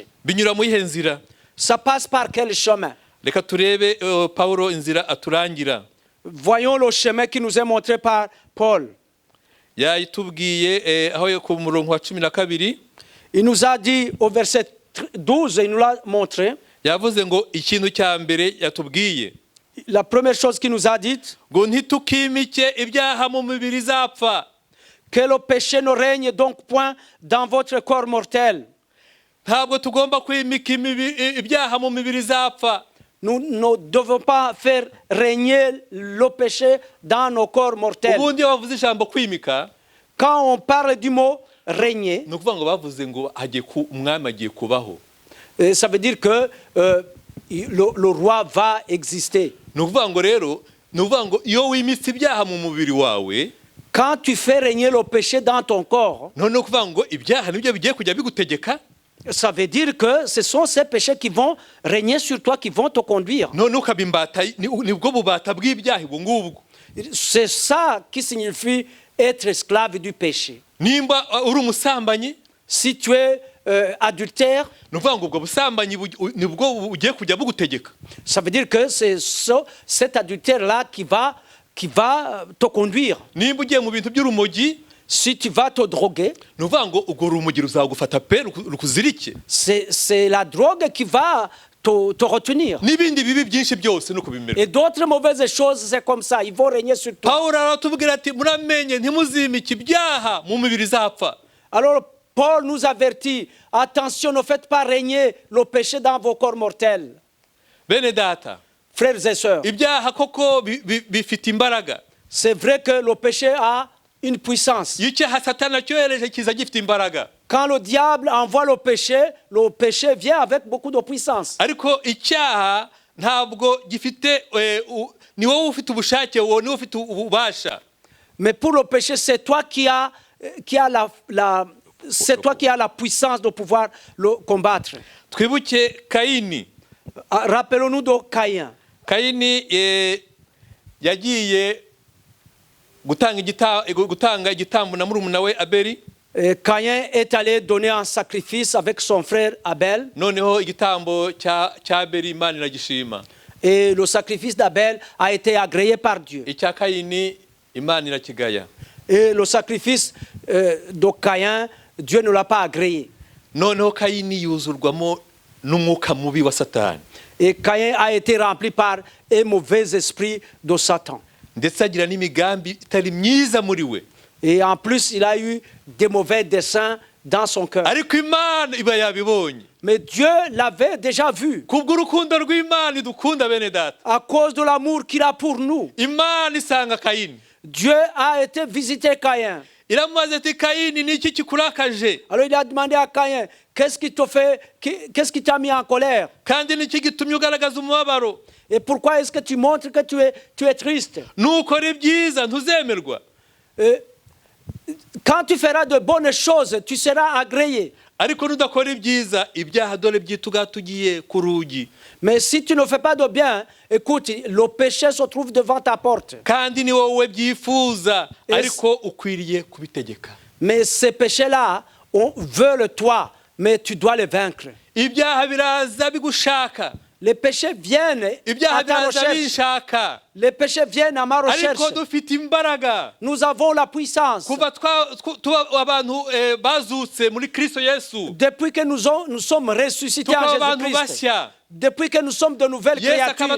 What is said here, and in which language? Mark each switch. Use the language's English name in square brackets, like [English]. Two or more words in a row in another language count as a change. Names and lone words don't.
[French] Ça passe par quel chemin? Voyons le chemin qui nous est montré par Paul. Il nous a dit au verset 12, il nous l'a montré. la première chose qu'il nous a dite, [Kinyarwanda] ngo ntitukimike ibyaha mu mibiri izapfa. [French] que le péché ne règne donc point dans votre corps mortel. [Kinyarwanda] Ntabwo tugomba kwimika ibyaha mu mibiri izapfa. [French] Nous ne devons pas faire régner le péché dans nos corps mortels. [Kinyarwanda] Ubundi iyo bavuze ijambo kwimika, [French] Quand on parle du mot régner, [Kinyarwanda] ni ukuvuga ngo bavuze ngo umwami agiye kubaho. [French] ça veut dire que le roi va exister. [Kinyarwanda] Ni ukuvuga ngo rero, ni ukuvuga ngo iyo wimitse ibyaha mu mubiri wawe, [French] Quand tu fais régner le péché dans ton corps, [Kinyarwanda] none ni ukuvuga ngo ibyaha nibyo bigiye kujya bigutegeka. [French] ça veut dire que ce sont ces péchés qui vont régner sur toi, qui vont te conduire. [Kinyarwanda] None ukaba imbata, nibwo bubata bw'ibyaha ubwo ngubwo. [French] C'est ça qui signifie être esclave du péché. [Kinyarwanda] Nimba uri umusambanyi, [French] Si tu es adultère, [Kinyarwanda] ni ukuvuga ngo ubwo busambanyi nibwo bugiye kujya bugutegeka. [French] ça veut dire que c'est cet adultère-là qui va te conduire. [Kinyarwanda] Nimba ugiye mu bintu by'urumogi, [French] Si tu vas te droguer, [Kinyarwanda] ni ukuvuga ngo urwo rumogi ruzagufata pe rukuzirike. [French] c'est la drogue qui va te retenir. [Kinyarwanda] N'ibindi bibi byinshi byose nuko bimera. [French] Et d'autres mauvaises choses, c'est comme ça. Ils vont régner sur toi. [Kinyarwanda] Pawulo aratubwira ati muramenye ntimuzimike ibyaha mu mibiri izapfa. [French] Alors, Paul nous avertit, attention, ne faites pas régner le péché dans vos corps mortels. [Kinyarwanda] Bene data, [French] Frères et sœurs, [Kinyarwanda] ibyaha koko bifite imbaraga. [French] c'est vrai que le péché a une puissance. [Kinyarwanda] Iyo icyaha Satani cyohereje kiza gifite imbaraga. [French] Quand le diable envoie le péché vient avec beaucoup de puissance. [Kinyarwanda] Ariko icyaha ntabwo gifite ni wowe ufite ubushake, wowe ni wowe ufite ububasha. [French] Mais pour le péché, c'est toi qui as la puissance de pouvoir le combattre. [Kinyarwanda] Twibuke Kayini. [French] Rappelons-nous de Caïn. [Kinyarwanda] Kayini yagiye gutanga igitambo na murumuna we Abeli. [French] Caïn est allé donner un sacrifice avec son frère Abel. [Kinyarwanda] Noneho igitambo cya Abeli Imana iragishima. [French] Et le sacrifice d'Abel a été agréé par Dieu. [Kinyarwanda] Icya Kayini Imana irakigaya. [French] Et le sacrifice de Caïn, Dieu ne l'a pas agréé. [Kinyarwanda] Noneho Kayini yuzurwamo n'umwuka mubi wa Satani. [French] Et Caïn a été rempli par un mauvais esprit de Satan. [Kinyarwanda] Ndetse agira n'imigambi itari myiza muri we. [French] Et en plus, il a eu des mauvais desseins dans son cœur. [Kinyarwanda] Ariko Imana iba yabibonye. [French] Mais Dieu l'avait déjà vu. [Kinyarwanda] Kubw'urukundo rw'Imana idukunda bene data. [French] À cause de l'amour qu'il a pour nous, [Kinyarwanda] Imana isanga Kayini. [French] Dieu a été visiter Caïn. [Kinyarwanda] Iramubaza ati Kayini ni iki kikurakaje? [French] Alors il a demandé à Caïn, qu'est-ce qui te fait, qu'est-ce qui t'a mis en colère? [Kinyarwanda] Kandi ni iki gitumye ugaragaza umubabaro? [French] Et pourquoi est-ce que tu montres que tu es triste? [Kinyarwanda] Nukora ibyiza ntuzemerwa. [French] Quand tu feras de bonnes choses, tu seras agréé. [Kinyarwanda] Ariko nudakora ibyiza ibyaha dore byituga tugiye ku rugi. [French] Mais si tu ne fais pas de bien, écoute, le péché se trouve devant ta porte. [Kinyarwanda] Kandi ni wowe byifuza ariko ukwiriye kubitegeka. [French] Mais ces péchés-là, on veut toi, mais tu dois les vaincre. [Kinyarwanda] Ibyaha biraza bigushaka. [French] Les péchés viennent à ta recherche. Les péchés viennent à ma recherche. Nous avons la puissance. Depuis que nous sommes ressuscités en Jésus-Christ. Depuis que nous sommes de nouvelles créatures.